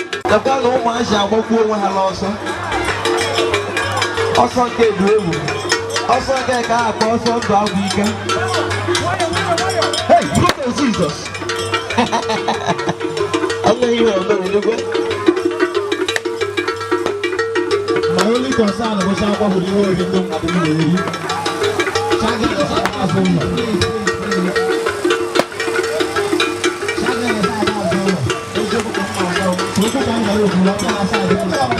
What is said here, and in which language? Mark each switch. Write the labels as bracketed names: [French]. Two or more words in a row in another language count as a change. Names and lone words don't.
[Igbo] Lekwa na ụmụazị agbakwu onwe ha n'ọsọ. Ọsọ nke dị egwu. Ọsọ nke ka a akpọ ọsọ ndụ agwụ ike. [English] Hey, look at Jesus. [Igbo] Ọ nweghị ihe ọ bụla, enugwu. [English] My only concern [Igbo] bụ sị akwa bụ ihe oriri ndị mmadụ na-eri. Chaga na-asa aka azụ ụlọ. Chaga na-asa aka azụ ụlọ. Eziokwu ka m na-agwa unu, okwu ka m gara okwu, ọ bụla asa azụ ụlọ.